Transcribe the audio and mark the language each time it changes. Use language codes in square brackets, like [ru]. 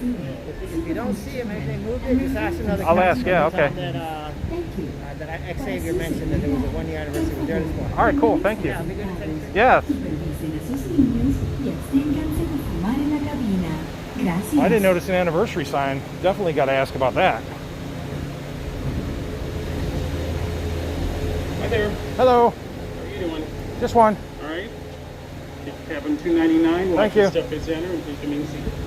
[en] If you don't see it, maybe they moved it, just ask another I'll ask, yeah, customer. okay. That Xavier mentioned that there was a 1-year anniversary with Dirty Squad. All right, cool. Thank you. Yeah, I'll be good to take it. Yeah. [es] Supervisen a sus niños y absténganse de fumar en la cabina. Gracias. [en] I didn't notice an anniversary sign. Definitely got to ask about that. Hi there. Hello. How are you doing? Just one. All right. Cabin 299. Thank you. Step is enter and take the main seat.